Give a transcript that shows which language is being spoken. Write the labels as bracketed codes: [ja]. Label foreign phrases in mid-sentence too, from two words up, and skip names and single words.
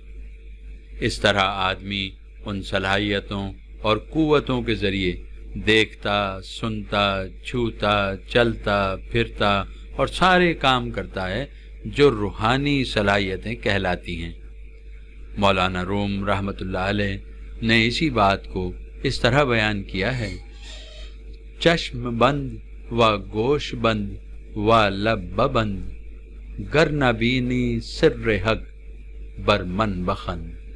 [ur] اس طرح آدمی ان صلاحیتوں اور قوتوں کے ذریعے دیکھتا، سنتا، چھوتا، چلتا، پھرتا اور سارے کام کرتا ہے جو روحانی صلاحیتیں کہلاتی ہیں۔ مولانا روم رحمۃ اللہ علیہ نے اسی بات کو اس طرح بیان کیا ہے: [fa] چشم بند و گوش بند و لب بند، گر نبینی سر حق بر من بخند۔